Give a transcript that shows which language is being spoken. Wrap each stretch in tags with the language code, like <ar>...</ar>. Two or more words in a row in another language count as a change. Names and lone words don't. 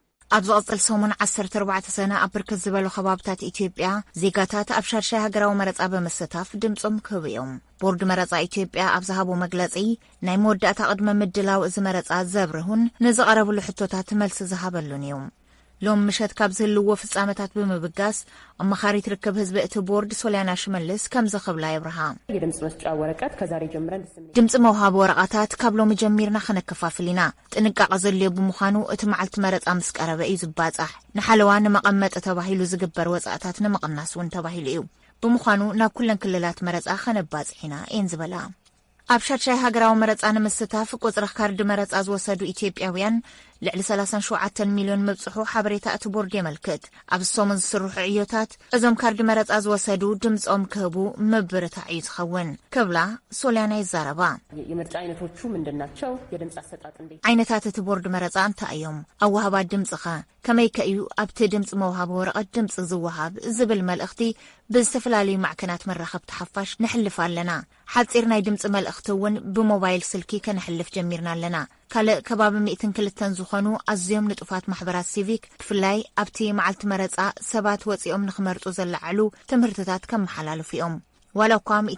<ti>ኣብዚ ቅጽል ሰሙን 14 ሰነ ኣብ ብርክት ዝበሉ ከባብታት ኢትዮጵያ ዜጋታት ኣብ ሻድሻይ ሃገራዊ መረጻ በመሳተፍ ድምጾም ክህቡ እዮም። ቦርድ መረጻ ኢትዮጵያ ኣብ ዝሃቦ መግለጺ ናይ መወዳእታ ቅድመ ምድላው እዚ መረጻ ዘብርሁን ንዝቐረብሉ ሕቶታት መልሲ ዝሃበሉን እዩ። ሎም ምሸት ካብ ዝህልዎ ፍጻመታት ብምብጋስ ኣመኻሪት ርክብ ህዝቢ እቲ ቦርድ ሶልያና ሽመልስ ከም ዝኽብላ ይብርሃ</ti> <am>የድምጽ መስጫ ወረቀት ከዛሬ ጀምረን</am> <ti>ድምጽ መውሃብ ወረቀታት ካብ ሎሚ ጀሚርና ክነከፋፍል ኢና ጥንቃቐ ዘድልዮ ብምዃኑ እቲ መዓልቲ መረጻ ምስ ቀረበ እዩ ዝባጻሕ ንሓለዋ ንመቐመጢ ተባሂሉ ዝግበር ወጻእታት ንምቕናስ እውን ተባሂሉ እዩ ብምዃኑ ናብ ኩለን ክልላት መረጻ ከነባጽሕ ኢና እየን ዝበላ ኣብ ሻድሻይ ሃገራዊ መረጻ ንምስታፍ ቁጽሪ ካርዲ መረጻ ዝወሰዱ ኢትዮጵያውያን ልዕሊ 37 ሚልዮን መብጽሑ ሓበሬታ እቲ ቦርድ የመልክት ኣብ ሰሙን ዝስርሑ ዕዮታት እዞም ካርዲ መረጻ ዝወሰዱ ድምጾም ክህቡ መበረታዕ እዩ ዝኸውን ክብላ ሶልያና ይዛረባ</ti> <am>የምርጫ ዓይነቶቹ ምንድናቸው የድምጽ አሰጣጥ እንዴት</am> <ti>ዓይነታት እቲ ቦርድ መረጻ እንታይ እዮም ኣዋህባ ድምጽኻ ከመይ ከእዩ ኣብቲ ድምጽ መውሃብ ወረቐት ድምጽ ዝወሃብ ዝብል መልእኽቲ ብዝተፈላለዩ ማዕከናት መራኸብቲ ሓፋሽ ንሕልፍ ኣለና ሓጺር ናይ ድምጽ መልእኽቲ እውን ብሞባይል ስልኪ ከነሕልፍ ጀሚርና ኣለና ካልእ ከባቢ 102 ዝኾኑ ኣዝዮም ንጡፋት ማሕበራት ሲቪክ ብፍላይ ኣብቲ መዓልቲ መረጻ ሰባት ወፂኦም ንኽመርጡ ዘለዓሉ ትምህርትታት ከመሓላልፉ እዮም ዋላ እኳ</ti>